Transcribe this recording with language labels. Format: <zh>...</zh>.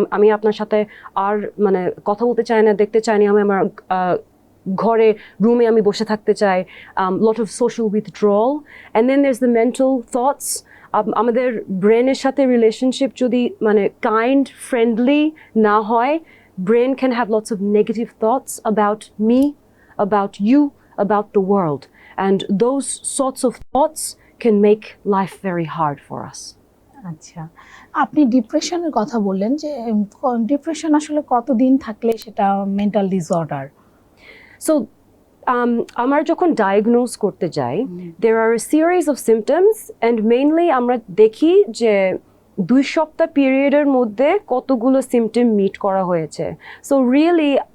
<bn>আমি আপনার সাথে আর মানে কথা বলতে চাই না, দেখতে চাই না, আমি আমার ঘরে রুমে আমি বসে থাকতে চাই,</bn> <en>lot of social withdrawal. And then there's the mental thoughts.</en> <bn>আমাদের ব্রেনের সাথে রিলেশনশিপ যদি মানে কাইন্ড ফ্রেন্ডলি না হয়,</bn> <en>brain can have lots of negative thoughts about me, about you, about the world. And those sorts of thoughts can make life very hard for us.</en> <bn>আচ্ছা, আপনি ডিপ্রেশনের কথা বললেন যে ডিপ্রেশন আসলে কতদিন থাকলে সেটা মেন্টাল ডিসঅর্ডার? So আমার যখন ডায়াগনোজ করতে যাই,</bn> <en>there are a series of symptoms,</en> <bn>and mainly আমরা দেখি যে 2 সপ্তাহ পিরিয়ডের মধ্যে কতগুলো সিমটম মিট করা হয়েছে। So really</bn>